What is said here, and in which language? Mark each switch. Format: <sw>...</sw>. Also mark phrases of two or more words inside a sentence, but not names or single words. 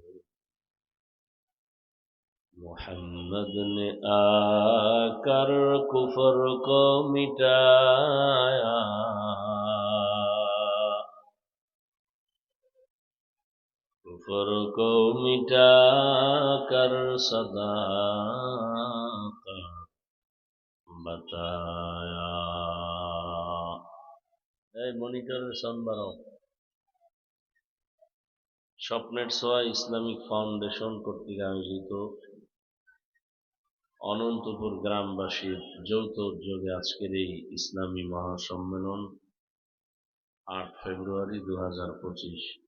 <ur>محمد نے آ کر کفر کو مٹایا، کفر کو مٹا کر صداقت بتایا.</ur> <bn>এই মনিটরের সাউন্ড বাড়াও। স্বপ্নের ছোঁয়া ইসলামিক ফাউন্ডেশন কর্তৃক আয়োজিত অনন্তপুর গ্রামবাসীর যৌথ উদ্যোগে আজকের এই ইসলামী মহাসম্মেলন 8 ফেব্রুয়ারি 2025।</bn>